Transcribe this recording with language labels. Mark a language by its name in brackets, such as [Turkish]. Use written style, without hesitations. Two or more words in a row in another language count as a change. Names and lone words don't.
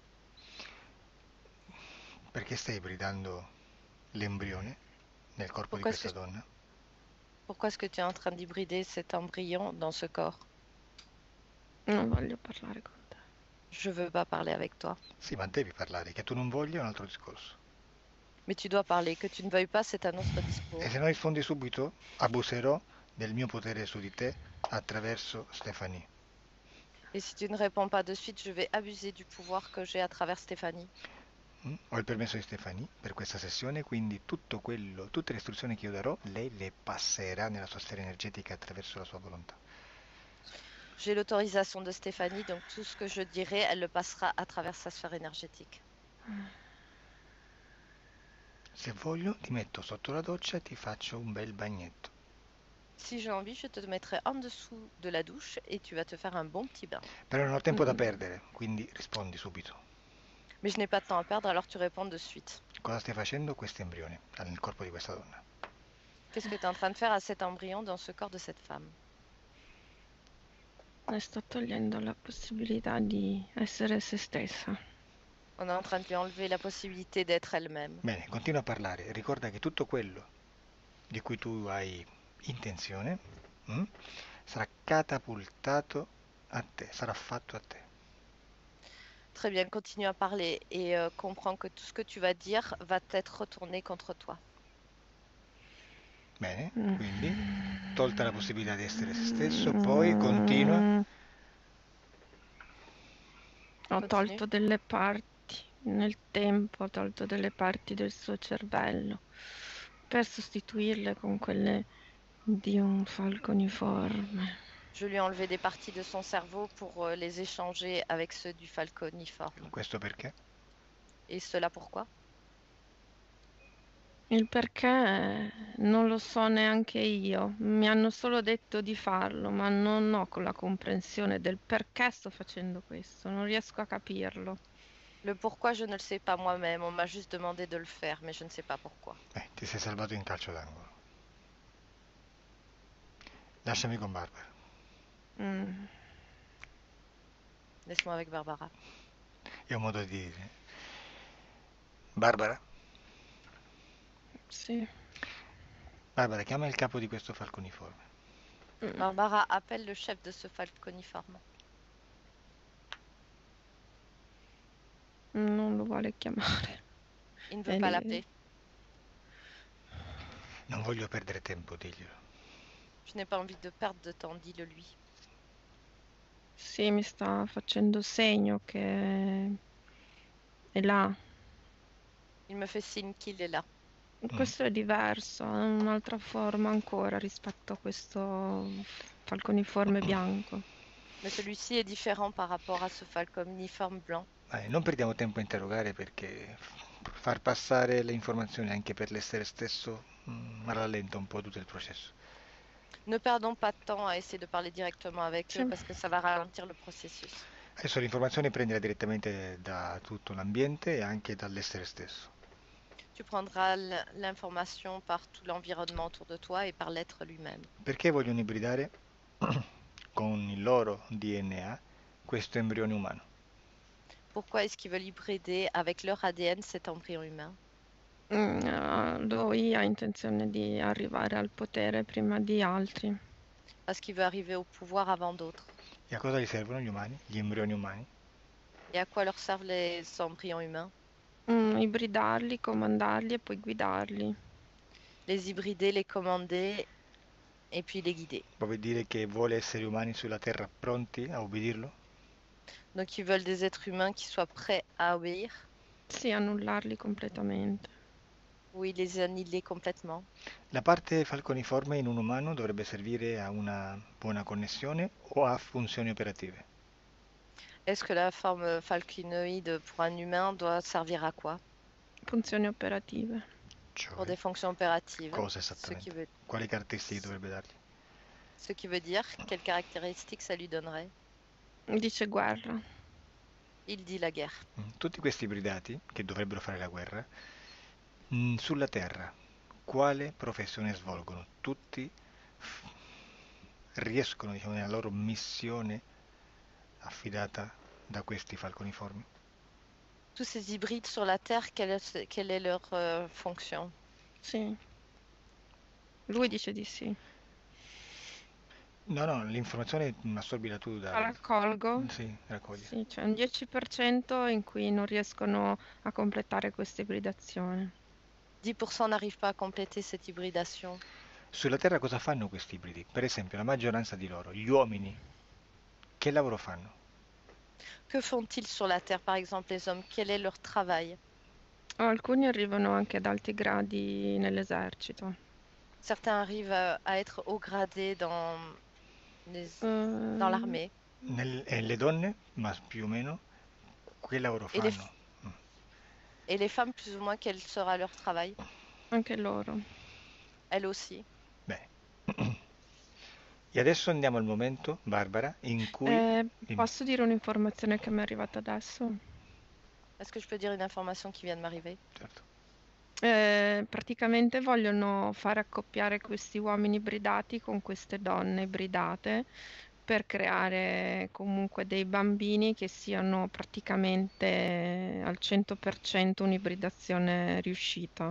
[Italian] Perché stai ibridando l'embrione nel corpo di [French] Pourquoi est-ce [Italian] questa [French] que, [Italian] donna? [French] pourquoi est-ce que tu es en train d'hybrider cet embryon dans ce corps? [Italian] Non voglio parlare con te. [French] Je veux pas parler avec toi. [Italian] Sì, ma devi parlare, che tu non voglia è un altro discorso. [French] Mais tu dois parler. Que tu ne veuilles pas, c'est un autre discours. [Italian] E se non rispondi subito, abuserò del mio potere su di te attraverso Stefanie. [French] Et si tu ne réponds pas de suite, je vais abuser du pouvoir que j'ai à travers Stéphanie. [Italian] Ho il permesso di Stefanie per questa sessione, quindi tutte le istruzioni che io darò, lei le passerà nella sua sfera energetica attraverso la sua volontà. [French] J'ai l'autorisation de Stéphanie, donc tout ce que je dirai, elle le passera à travers sa sphère énergétique. [Italian] Se voglio, ti metto sotto la doccia e ti faccio un bel bagnetto. [French] Si j'ai envie, je te mettrai en dessous de la douche et tu vas te faire un bon petit bain. [Italian] Però non ho tempo da perdere, quindi rispondi subito. [French] Mais je n'ai pas de temps à perdre, alors tu réponds de suite. [Italian] Cosa stai facendo questo embrione nel corpo di questa donna? [French] Qu'est-ce que tu es en train de faire à cet embryon dans ce corps de cette femme? [Italian] Le sto togliendo la possibilità di essere se stessa. [French] On est en train de lui enlever la possibilité d'être elle-même. [Italian] Bene, continua a parlare. Ricorda che tutto quello di cui tu hai intenzione sarà catapultato a te, sarà fatto a te. [French] Très bien, continue à parler et comprends que tout ce que tu vas dire va être retourné contre toi. [Italian] Bene, quindi tolta la possibilità di essere se stesso, poi continua. Ho tolto delle parti nel tempo, ho tolto delle parti del suo cervello per sostituirle con quelle di un falconiforme. [French] Je lui ai enlevé des parties de son cerveau pour les échanger avec ceux du falconiforme. [Italian] Questo perché? [French] Et cela pourquoi? [Italian] Il perché non lo so neanche io, mi hanno solo detto di farlo, ma non ho la comprensione del perché sto facendo questo, non riesco a capirlo. [French] Le pourquoi, je ne le sais pas moi-même, on m'a juste demandé de le faire, mais je ne sais pas pourquoi. [Italian] Ti sei salvato in calcio d'angolo. Lasciami con Barbara. [French] Laisse-moi avec Barbara. [Italian] È un modo di dire. Barbara? Sì. Barbara, chiama il capo di questo falconiforme. [French] Barbara, appelle le chef de ce falconiforme. [Italian] Non lo vuole chiamare. [French] Il ne veut pas l'appeler. [Italian] Non voglio perdere tempo, diglielo. [French] Je n'ai pas envie de perdre de temps, dis-le lui. [Italian] Sì, mi sta facendo segno che è là. [French] Il me fait signe qu'il est là. [Italian] Questo è diverso, ha un'altra forma ancora rispetto a questo falconiforme bianco. [French] Mais celui-ci est différent par rapport à ce falconiforme blanc. [Italian] Non perdiamo tempo a interrogare perché far passare le informazioni anche per l'essere stesso rallenta un po' tutto il processo. [French] Ne perdons pas de temps à essayer de parler directement avec eux [Italian] Sì. [French] parce que ça va ralentir le processus. [Italian] Adesso l'informazione prendila direttamente da tutto l'ambiente e anche dall'essere stesso. [French] Tu prendras l'information par tout l'environnement autour de toi et par l'être lui-même. [Italian] Perché vogliono ibridare con il loro DNA questo embrione umano? [French] Pourquoi est-ce qu'ils veulent hybrider avec leur ADN cet embryon humain? [Italian] Lui ha intenzione di arrivare al potere prima di altri. [French] Parce qu'il veut arriver au pouvoir avant d'autres. [Italian] E a cosa gli servono gli umani, gli embrioni umani? [French] Et à quoi leur servent les embryons humains? [Italian] Ibridarli, comandarli e poi guidarli. [French] Les hybrider, les commander et puis les guider. [Italian] Vuol dire che vuole esseri umani sulla Terra pronti a ubbidirlo? [French] Donc ils veulent des êtres humains qui soient prêts à obéir. [Italian] Sì, annullarli completamente. [French] Oui, les annihiler complètement. [Italian] La parte falconiforme in un umano dovrebbe servire a una buona connessione o a funzioni operative? [French] Est-ce que la forme falcinoïde pour un humain doit servir à quoi? [Italian] Funzioni operative. [French] Pour [Italian] Cioè, [French] des fonctions opératives. [Italian] cosa [French] Ce qui [Italian] esattamente? [French] veut, [Italian] Quali caratteristiche dovrebbe dargli? [French] ce qui veut dire quelles caractéristiques ça lui donnerait? [Italian] Dice guerra. [French] Il dit la guerre. [Italian] Tutti questi ibridati, che dovrebbero fare la guerra, sulla Terra, quale professione svolgono? Tutti riescono, diciamo, nella loro missione affidata da questi falconiformi? [French] Tous ces hybrides sur la Terre, quelle est leur fonction? [Italian] Sì. Lui dice di sì. No, l'informazione assorbila tu La raccolgo. Sì, raccogli. Sì, c'è un 10% in cui non riescono a completare questa ibridazione. [French] 10% n'arrivent pas à compléter cette hybridation. [Italian] Sulla Terra cosa fanno questi ibridi? Per esempio, la maggioranza di loro, gli uomini, che lavoro fanno? [French] Que font-ils sur la Terre, par exemple, les hommes? Quel est leur travail? [Italian] Alcuni arrivano anche ad alti gradi nell'esercito. [French] Certains arrivent à être haut gradés dans l'armée. [Italian] Le donne, ma più o meno, che lavoro [French] Et les, [Italian] fanno? [French] et les femmes, plus ou moins, quel sera leur travail? [Italian] Anche loro. [French] Elles aussi. [Italian] Bene. E adesso andiamo al momento, Barbara, in cui... Dimmi. Posso dire un'informazione che mi è arrivata adesso? [French] Est-ce que je peux dire une information qui vient de m'arriver? [Italian] Certo. Praticamente vogliono far accoppiare questi uomini ibridati con queste donne ibridate per creare comunque dei bambini che siano praticamente al 100% un'ibridazione riuscita.